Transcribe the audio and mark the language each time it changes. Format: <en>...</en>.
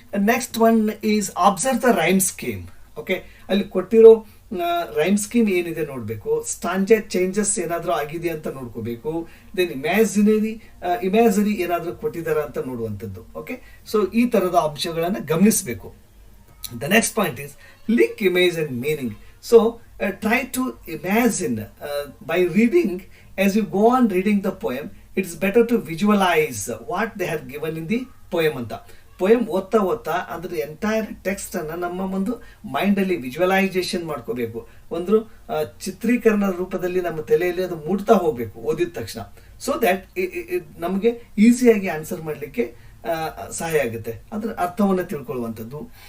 <en>Next one is observe the rhyme scheme. Okay, ಅಲ್ಲಿ ಕೊಟ್ಟಿರೋ rhyme scheme ಏನಿದೆ ನೋಡಬೇಕು.</en> <kn>ಸ್ಟಾಂಜೆ ಚೇಂಜಸ್ ಏನಾದರೂ ಆಗಿದೆ ಅಂತ ನೋಡ್ಕೋಬೇಕು. ದೆನ್ ಇಮ್ಯಾಜಿನರಿ ಏನಾದರೂ ಕೊಟ್ಟಿದ್ದಾರಾ ಅಂತ ನೋಡುವಂಥದ್ದು.</kn> <en>Okay, so ಈ ಥರದ ಅಂಶಗಳನ್ನು ಗಮನಿಸಬೇಕು. The next point is link image and meaning. So try to imagine by reading, as you go on reading the poem, it's better to visualize what they have given in the poem ಅಂತ.</en> <kn>Poem ಓದ್ತಾ ಓದ್ತಾ ಅದ್ರ entire text ಅನ್ನ ನಮ್ಮ ಒಂದು mind ಅಲ್ಲಿ visualisation ಮಾಡ್ಕೋಬೇಕು. ಒಂದು ಚಿತ್ರೀಕರಣ ರೂಪದಲ್ಲಿ ನಮ್ಮ ತಲೆಯಲ್ಲಿ ಅದು ಮೂಡ್ತಾ ಹೋಗ್ಬೇಕು ಓದಿದ ತಕ್ಷಣ. ಸೊ ದ್ಯಾಟ್ ನಮಗೆ ಈಸಿಯಾಗಿ ಆನ್ಸರ್ ಮಾಡಲಿಕ್ಕೆ ಸಹಾಯ ಆಗುತ್ತೆ, ಅದ್ರ ಅರ್ಥವನ್ನು ತಿಳ್ಕೊಳ್ಳುವಂಥದ್ದು.</kn>